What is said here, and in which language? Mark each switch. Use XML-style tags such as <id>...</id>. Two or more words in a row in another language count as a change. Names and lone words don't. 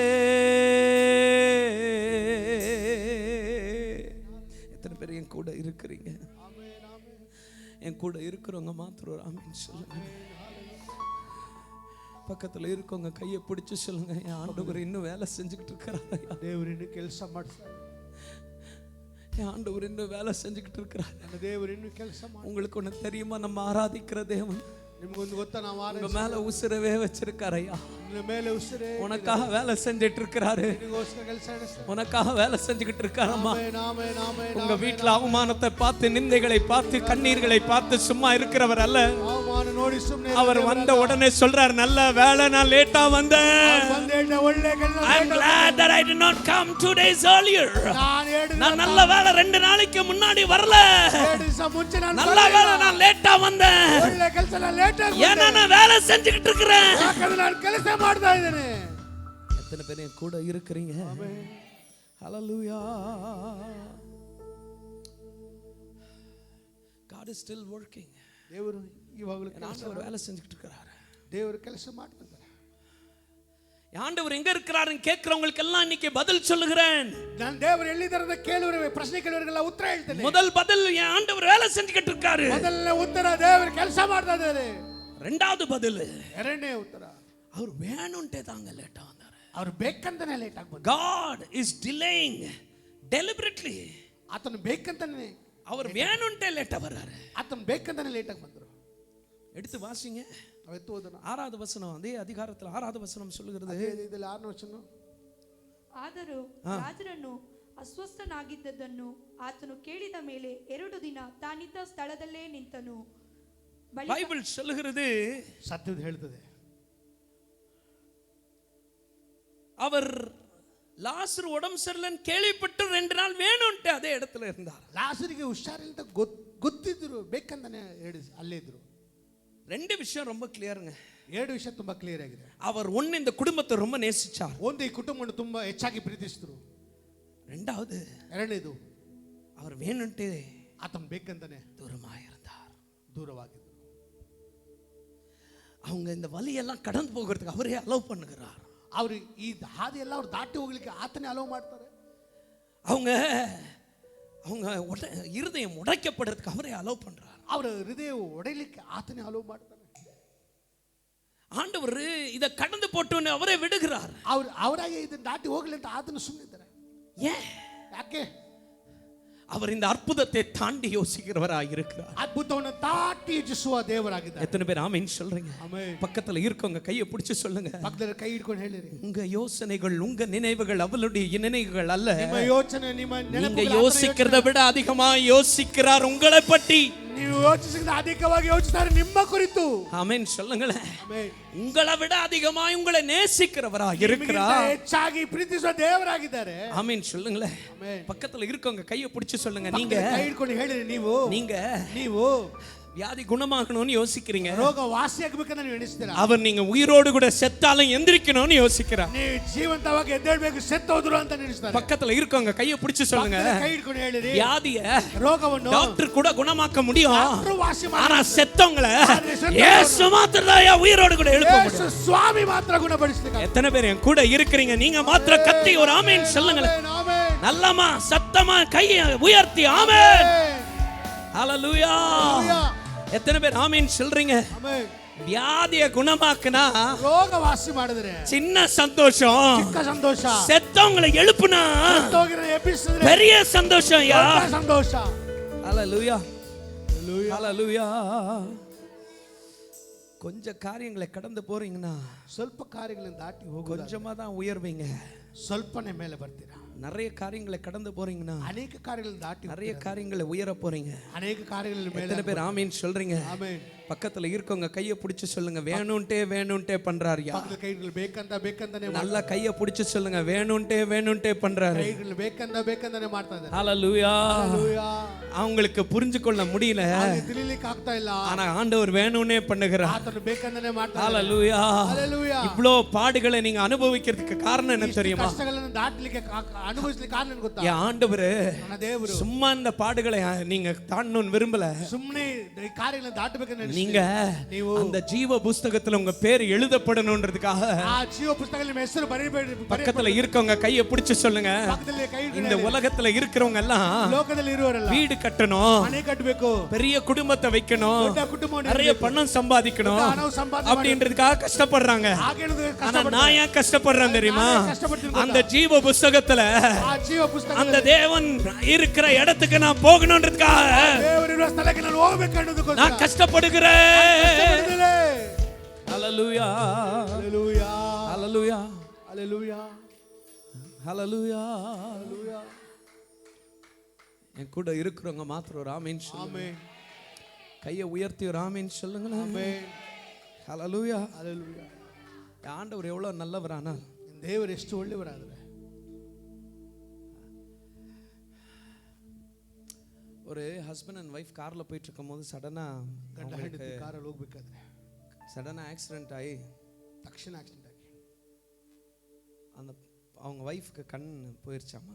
<ta>எத்தனை பேர் என் கூட இருக்கிறீங்க? என் கூட இருக்கிறவங்க மாத்திரம் ஆமென் சொல்லுங்க. பக்கத்துல இருக்கவங்க கையை பிடிச்சு சொல்லுங்க, என் ஆண்டவர் இன்னும் வேலை செஞ்சுக்கிட்டு இருக்கிறாரு.</ta> <kn>ದೇವರು ಇನ್ನೂ ಕೆಲಸ ಮಾಡ್ತಾರೆ.</kn> <ta>என் ஆண்டவர் இன்னும் வேலை செஞ்சுக்கிட்டு இருக்கிறார்.</ta> <kn>ದೇವರು ಇನ್ನೂ ಕೆಲಸ ಮಾಡ್ತಾರೆ.</kn> <ta>உங்களுக்கு ஒன்று தெரியுமா? நம்ம ஆராதிக்கிற தேவன்</ta> <kn>ನಿಮಗೊಂದು ಗೊತ್ತಾ? ನಾವು</kn> <ta>உங்க மேல உசுரவே வச்சிருக்காரையா.</ta> <kn>ನಿನ್ನ ಮೇಲೆ ಉಸಿರೇ</kn> <ta>உனக்காக வேலை செஞ்சுட்டு இருக்கிறாரு.</ta> <kn>ನಿನಗೋಸ್ಕರ ಕೆಲಸ ನಡೆಸ್ತಾರೆ.</kn> <ta>உனக்காக வேலை செஞ்சுக்கிட்டு இருக்காரம்மா.</ta> <kn>ಆಮೆನ್ ಆಮೆನ್ ಆಮೆನ್.</kn> <ta>உங்க வீட்டுல அவமானத்தை பார்த்து, நிந்தைகளை பார்த்து, கண்ணீர்களை பார்த்து சும்மா இருக்கிறவர் அல்ல.</ta> <kn>ಅವಮಾನ ನೋಡಿ ಸುಮ್ಮನೆ</kn> <ta>அவர் வந்த உடனே சொல்றார், நல்ல வேலை நான் லேட்டா வந்தேன்.</ta> <kn>ಬಂದೇಳ ಒಳ್ಳೆ ಕೆಲಸ.</kn> <en>I'm glad that I did not come 2 days earlier.</en> <ta>நான் நல்ல வேலை 2 நாளைக்கு முன்னாடி வரல.</ta> <kn>2 ದಿವಸ ಮುಂಚೆ ನಾನು</kn> <ta>நல்ல வேலை நான் லேட்டா வந்தேன்.</ta> <kn>ಒಳ್ಳೆ ಕೆಲಸ ನಾನು ಲೇಟ್ ಆಗಿ</kn> <ta>ஏன்னா நான் வேலை செஞ்சுக்கிட்டு இருக்கிறேன்.</ta> <kn>ಯಾಕಂದ್ರೆ ನಾನು ಕೆಲಸ ಮಾಡ್ತಾ ಇದ್ದೇನೆ.</kn> <ta>எத்தனை பேர் என் கூட இருக்கிறீங்க? ஹalleluya.</ta> <en>God is still working.</en> <kn>ದೇವರು ಇವಾಗಲೂ</kn> <ta>ஆண்டவர் வேலை செஞ்சுக்கிட்டு இருக்கிறார்.</ta> <kn>ದೇವರು ಕೆಲಸ ಮಾಡ್ತಿದ್ದಾರೆ.</kn> <ta>ஆண்டவர் எங்க இருக்கிறாருன்னு கேட்கிறவங்களுக்கு எல்லாம் இன்னைக்கு பதில் சொல்லுகிறேன். நான் தேவர்</ta> <kn>ಎಲ್ಲಿದ್ದಾರೆ ಅಂತ ಕೇಳುವವರಿಗೆ, ಪ್ರಶ್ನೆ ಕೇಳುವವರಿಗೆಲ್ಲ ಉತ್ತರ ಹೇಳ್ತೇನೆ.</kn> <ta>முதல் பதில், என் ஆண்டவர் வேலை செஞ்சுக்கிட்டு இருக்காரு.</ta> <kn>ಮೊದಲನೇ ಉತ್ತರ, ದೇವರು ಕೆಲಸ ಮಾಡ್ತಾ ಇದ್ದಾರೆ.</kn> <ta>இரண்டாவது பதில்,</ta> <kn>ಎರಡನೇ ಉತ್ತರ,</kn> <ta>அவர் வேணும்ட்டே தாங்க லேட்டா வந்தாரு.</ta> <kn>ಅವರು ಬೇಕಂತಾನೆ ಲೇಟ್ ಆಗಿ ಬಂದರು.</kn> <en>God is delaying deliberately.</en> <kn>ಆತನು ಬೇಕಂತಾನೆ,</kn> <ta>அவர் வேணும்ட்டே லேட்டா வர்றாரு.</ta> <kn>ಆತನು ಬೇಕಂತಾನೆ ಲೇಟ್ ಆಗಿ ಬಂದರು.</kn> <ta>எடுத்து வாசிங்க.</ta> <kn>ಅವತ್ತು ಓದೋಣ.</kn> <ta>6வது வசனம், அதே அதிகாரத்தில் 6வது வசனம் சொல்லுகிறது.</ta> <kn>ಇದರಲ್ಲಿ 6ನೇ ವಚನ. ಆದರೂ ರಾಜರನ್ನು ಅಸ್ವಸ್ಥನಾಗಿದ್ದದನ್ನು ಆತನು ಕೇಳಿದ ಮೇಲೆ 2 ದಿನ ತಾನಿದ್ದ ಸ್ಥಳದಲ್ಲೇ ನಿಂತನು.</kn> <ta>பைபிள் சொல்லுகிறது,</ta> <kn>ಸತ್ಯದ ಹೇಳ್ತದೆ,</kn> <ta>அவர் லாசர் உடம்பு சரியில்லைன்னு கேள்விப்பட்டு 2 நாள் வேணும்ட்டு அதே இடத்துல இருந்தார்.</ta> <kn>ಲಾಸರಿಗೆ ಹುಷಾರಿಲ್ಲ ಗೊತ್ತಿದ್ರು, ಬೇಕಂತಾನೆ ಅಲ್ಲೇ ಇದ್ರು.</kn> <ta>2 விஷயம் ரொம்ப கிளியருங்க.</ta> <kn>2 ವಿಷಯ ತುಂಬಾ ಕ್ಲಿಯರ್ ಆಗಿದೆ.</kn> <ta>அவர் ஒன்னு இந்த குடும்பத்தை ரொம்ப நேசிச்சார்.</ta> <kn>ಒಂದು ಈ ಕುಟುಂಬವನ್ನು ತುಂಬಾ ಹೆಚ್ಚಾಗಿ ಪ್ರೀತಿಸಿದ್ರು.</kn> <ta>ரெண்டாவது,</ta> <kn>ಎರಡನೇದು,</kn> <ta>அவர் வேணும்ட்டு</ta> <kn>ಆತನು ಬೇಕಂತಾನೆ</kn> <ta>தூரமாயிருந்தார்.</ta> <kn>ದೂರವಾಗಿದ್ರು.</kn> <ta>அவங்க இந்த வலியெல்லாம் கடந்து போகிறதுக்கு அவரே அலோவ் பண்ணுகிறார்.</ta> <kn>ಅವರು ಈ ಹಾದಿ ಎಲ್ಲ ಅವ್ರು ದಾಟಿ ಹೋಗ್ಲಿಕ್ಕೆ ಆತನೇ ಅಲೋ ಮಾಡ್ತಾರೆ.</kn> <ta>அவங்க இருதயம் உடைக்கப்படுறதுக்கு அவரೇ அலோவ் பண்றார்.</ta> <kn>ಅವರ ಹೃದಯ ಒಡೆಯಲಿಕ್ಕೆ ಆತನೇ ಅಲೋ ಮಾಡ್ತಾರೆ.</kn> <ta>ஆண்டவர் இத கடந்து போட்டு அவரೇ விடுகிறார்.</ta> <kn>ಅವರಾಗೆ ಇದನ್ನ ದಾಟಿ ಹೋಗ್ಲಿ ಅಂತ ಆತನು ಸುಮ್ಮನಿದ್ದಾರೆ.</kn> <ta>ஏன்?</ta> <kn>ಯಾಕೆ?</kn> <ta>அவர் இந்த அற்புதத்தை தாண்டி யோசிக்கிறவராக இருக்கிறார்.</ta> <kn>ಅದ್ಭುತವನ್ನು ದಾಟಿ ಯೋಚಿಸುವ ದೇವರಾಗಿದ್ದಾರೆ.</kn> <ta>எத்தனை பேர் ஆமென் சொல்றீங்க?</ta> <kn>ಆಮೆನ್.</kn> <ta>பக்கத்துல இருக்கவங்க கையை பிடிச்சு சொல்லுங்க,</ta> <kn>ಪಕ್ಕದಲ್ಲಿ ಕೈ ಹಿಡ್ಕೊಂಡು ಹೇಳಿರಿ,</kn> <ta>உங்க யோசனைகள், உங்க நினைவுகள் அவளுடைய நினைவுகள் அல்ல.</ta> <kn>ನಿಮ್ಮ ಯೋಚನೆ, ನಿಮ್ಮ</kn> <ta>நீங்க</ta> <kn>ನೆನಪುಗಳು</kn> <ta>யோசிக்கிறத விட அதிகமா யோசிக்கிறார் உங்களை பற்றி.</ta> <kn>ನೀವು ಯೋಚಿಸಿದ ಅಧಿಕವಾಗಿ ಯೋಚಿಸ್ತಾರೆ ನಿಮ್ಮ ಕುರಿತು.</kn> <ta>ஆமென் சொல்லுங்களேன்.</ta> <kn>ಆಮೆನ್.</kn> <ta>உங்களை விட அதிகமா உங்களை நேசிக்கிறவராக இருக்கிறார்.</ta> <kn>ಹೆಚ್ಚಾಗಿ ಪ್ರೀತಿಸುವ ದೇವರಾಗಿದ್ದಾರೆ.</kn> <ta>ஆமென் சொல்லுங்களேன்.</ta> <kn>ಆಮೆನ್.</kn> <ta>பக்கத்துல இருக்கவங்க கையை பிடிச்சு சொல்லுங்க, நீங்க</ta> <kn>ಕೈ ಹಿಡ್ಕೊಂಡು ಹೇಳಿರಿ, ನೀವು</kn> <ta>வியாதி குணமாகணும்னு யோசிக்கிறீங்க.</ta> <kn>ರೋಗ ವಾಸಿಯಾಗಬೇಕಂತ ನೀವು ಎಣಿಸ್ತೀರಾ.</kn> <ta>அவர் நீங்க உயிரோடு கூட செத்தாலும் எந்திரிக்கணும்னு யோசிக்கிறார்.</ta> <kn>ನೀವು ಜೀವಂತವಾಗಿ ಎದ್ದೇಳಬೇಕು, ಸತ್ತೋದ್ರು ಅಂತ ಎಣಿಸ್ತಾರೆ.</kn> <ta>பக்கத்துல இருக்கவங்க கையை பிடிச்சு சொல்லுங்க,</ta> <kn>ಕೈ ಹಿಡ್ಕೊಂಡು ಹೇಳಿರಿ,</kn> <ta>வியாதிய</ta> <kn>ರೋಗವನ್ನು</kn> <ta>டாக்டர் கூட குணமாக்க முடியும்,</ta> <kn>ವಾಸಿ</kn> <ta>ஆனா செத்தவங்கள இயேசு மாத்திரம் உயிரோடு கூட எழுப்ப</ta> <kn>ಯೇಸು</kn> <ta>முடியும்.</ta> <kn>ಸ್ವಾಮಿ ಮಾತ್ರ ಗುಣಪಡಿಸಲಿಕ್ಕೆ.</kn> <ta>எத்தனை பேர் என் கூட இருக்கிறீங்க? நீங்க மாத்திர கத்தி ஒரு ஆமென் சொல்லுங்களேன்.</ta> <kn>ಆಮೆನ್.</kn> <ta>நல்லமா சத்தமா கையை உயர்த்தி ஆமென். ஹalleluya. எத்தனை பேர் ஆமீன் சொல்றீங்க?</ta> <kn>ಆಮೆನ್.</kn> <ta>வியாதிய குணமாக்குனா</ta> <kn>ರೋಗ ವಾಸಿ ಮಾಡಿದ್ರೆ</kn> <ta>சின்ன சந்தோஷம்,</ta> <kn>ಚಿಕ್ಕ ಸಂತೋಷ.</kn> <ta>செத்தவங்களை எழுப்புனா</ta> <kn>ಸತ್ತೋಗಿರೋ ಎಬ್ಬಿಸಿದ್ರೆ</kn> <ta>பெரிய சந்தோஷம். யா</ta> <kn>ದೊಡ್ಡ ಸಂತೋಷ.</kn> <ta>ஹalleluya,</ta> <kn>Hallelujah.</kn> <ta>ஹalleluya. கொஞ்ச காரியங்களை கடந்து போறீங்கன்னா</ta> <kn>ಸ್ವಲ್ಪ ಕಾರ್ಯಗಳನ್ನು ದಾಟಿ ಹೋಗೋದು</kn> <ta>கொஞ்சமா தான் உயர்வீங்க.</ta> <kn>ಸ್ವಲ್ಪನೇ ಮೇಲೆ ಬರ್ತೀರಾ.</kn> <ta>நிறைய காரியங்களை கடந்து போறீங்கன்னா</ta> <kn>ಅನೇಕ ಕಾರ್ಯಗಳನ್ನು ದಾಟಿ</kn> <ta>நிறைய காரியங்களை உயர போறீங்க.</ta> <kn>ಅನೇಕ ಕಾರ್ಯಗಳಲ್ಲಿ ಮೇಲೆ</kn> <ta>எத்தனை பேர் ஆமீன் சொல்றீங்க?</ta> <kn>ಆಮೆನ್.</kn> <ta>பக்கத்துல இருக்கவங்க கையை பிடிச்சு சொல்லுங்க, வேணும்ட்டே வேணும்ட்டே பண்றாருயா.</ta> <kn>ಪಕ್ಕದ ಕೈಗಳು ಬೇಕಂತಾನೆ</kn> <ta>நல்லா கையை பிடிச்சு சொல்லுங்க, வேணும்ட்டே வேணும்ட்டே பண்றாரு.</ta> <kn>ಕೈಗಳು ಬೇಕಂತಾನೆ ಮಾಡ್ತಾ ಇದ್ದಾರೆ.</kn> <ta>ஹalleluya.</ta> <kn>Hallelujah.</kn> <ta>அவங்களுக்கு புரிஞ்சு கொள்ள முடியல,</ta> <kn>ತಿಳಿಲಿಕ್ಕೆ ಆಗ್ತಾ ಇಲ್ಲ.</kn> <ta>ஆனா ஆண்டவர் வேணும்னே பண்ணுகிறார்.</ta> <kn>ಆತನು ಬೇಕಂತಾನೆ ಮಾಡ್ತಾ ಇದ್ದಾರೆ.</kn> <ta>ஹalleluya.</ta> <kn>Hallelujah.</kn> <ta>இவ்ளோ பாடுகளை நீங்க அனுபவிக்கிறதுக்கு காரணம் என்ன தெரியுமா?</ta> <kn>ಕಷ್ಟಗಳನ್ನು ದಾಟಲಿಕ್ಕೆ ಅನುಭವಿಸಲಿಕ್ಕೆ ಕಾರಣ ಗೊತ್ತಾ?</kn> <ta>என் ஆண்டவர்</ta> <kn>ನನ್ನ ದೇವರು</kn> <ta>சும்மா இந்த பாடுகளை நீங்க தாண்டணும்னு விரும்பல.</ta> <kn>ಸುಮ್ಮನೆ ಈ ಕಾರ್ಯಗಳನ್ನು ದಾಟಬೇಕಂತ</kn> <ta>நீங்க அந்த ஜீவ புஸ்தகத்துல உங்க பேர் எழுதப்படணும்ன்றதுக்காக</ta> <kn>ಆ ಜೀವ ಪುಸ್ತಕದಲ್ಲಿ ನಿಮ್ಮ ಹೆಸರು ಬರೆಯಬೇಡಿ.</kn> <ta>பக்கத்துல இருக்கவங்க கையை பிடிச்சு சொல்லுங்க,</ta> <kn>ಪಕ್ಕದಲ್ಲಿ ಕೈ</kn> <ta>இந்த உலகத்துல இருக்கிறவங்க எல்லாம்</ta> <kn>ಲೋಕದಲ್ಲಿ ಇರುವವರೆಲ್ಲ</kn> <ta>வீடு கட்டணும்,</ta> <kn>ಮನೆ ಕಟ್ಟಬೇಕು,</kn> <ta>பெரிய குடும்பத்தை வைக்கணும்,</ta> <kn>ದೊಡ್ಡ ಕುಟುಂಬ</kn> <ta>நிறைய பணம் சம்பாதிக்கணும்</ta> <kn>ಹಣ ಸಂಪಾದನೆ</kn> <ta>அப்படின்றதுக்காக கஷ்டப்படுறாங்க.</ta> <kn>ಹಾಗೇನದು</kn> <ta>ஆனா நான் ஏன் கஷ்டப்படுறேன் தெரியுமா? கஷ்டப்பட்டு அந்த ஜீவ புஸ்தகத்துல</ta> <kn>ಆ ಜೀವ ಪುಸ್ತಕ</kn> <ta>அந்த தேவன் இருக்கிற இடத்துக்கு நான் போகணும்ன்றதுக்காக</ta> <kn>ದೇವರಿರುವ ಸ್ಥಳಕ್ಕೆ ನಾನು ಹೋಗಬೇಕು ಅನ್ನೋದಕ್ಕೋಸ್ಕರ</kn> <ta>நான் கஷ்டப்படுகிறேன். ஹalleluya,</ta> <kn>Hallelujah.</kn> <ta>ஹalleluya,</ta> <kn>Hallelujah.</kn> <ta>ஹalleluya. என் கூட இருக்கிறவங்க மாத்திரம் ஒரு ஆமீன் சொல்லுங்க.</ta> <kn>Amen.</kn> <ta>கையை உயர்த்தி ஒரு ஆமீன் சொல்லுங்க.</ta> <kn>Amen.</kn> <ta>ஹalleluya.</ta> <kn>Hallelujah.</kn> <ta>ஆண்டவர் எவ்வளவு நல்லவரானா,</ta> <kn>ದೇವರು ಎಷ್ಟು ಒಳ್ಳೆಯವರಾದರೆ.</kn> <ta>ஒரு</ta> <en>husband and wife</en> <ta>கார்ல போயிட்டு இருக்கும்போது சடனா</ta> <kn>ಗಂಡ ಹೆಂಡತಿ ಕಾರಲ್ಲಿ ಹೋಗ್ಬೇಕಾದ್ರೆ</kn> <ta>சடனா ஆக்சிடென்ட் ஆகி</ta> <kn>ತಕ್ಷಣ ಆಕ್ಸಿಡೆಂಟ್ ಆಗಿ</kn> <ta>அந்த அவங்க ஒய்ஃப்க்கு கண் போயிருச்சாமா.</ta>